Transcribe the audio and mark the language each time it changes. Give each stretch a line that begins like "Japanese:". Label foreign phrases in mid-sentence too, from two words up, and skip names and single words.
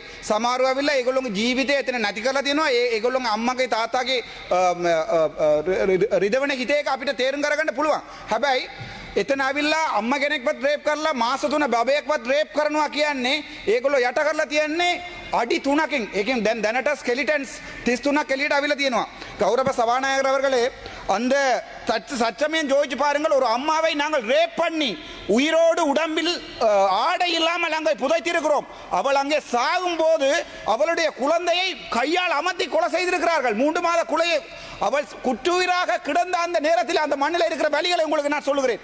Sinhala: සමහරව ඇවිල්ලා ඒගොල්ලෝගේ ජීවිතය එතන නැති කරලා තියෙනවා. ඒගොල්ලෝගේ අම්මගේ තාත්තාගේ රිදවන හිතේ එක අපිට තේරුම් කරගන්න පුළුවන්. හැබැයි එතන ඇවිල්ලා අම්මා කෙනෙක්වත් රේප් කරලා මාස 3 බබයෙක්වත් රේප් කරනවා කියන්නේ ඒගොල්ලෝ යට කරලා තියන්නේ அடி 3කින්. ඒකෙන් දැනට ஸ்கெலிட்டன்ஸ் 33ක් එළියට අවිලා තියෙනවා.
Tamil: கௌரவ சபாநாயகர் அவர்களே, அந்த சச்சமயம் ஜோதிச்சு பாருங்கள், ஒரு அம்மாவை நாங்கள் ரேப் பண்ணி உயிரோடு உடம்பில் ஆடை இல்லாமல் அங்கே புதைத்திருக்கிறோம். அவள் அங்கே சாகும் போது அவளுடைய குழந்தையை கையால் அமர்த்தி கொலை செய்திருக்கிறார்கள். 3 மாத குலையை அவள் குற்றுயிராக கிடந்த அந்த நேரத்தில் அந்த மண்ணில் இருக்கிற வலிகளை உங்களுக்கு நான் சொல்லுகிறேன்.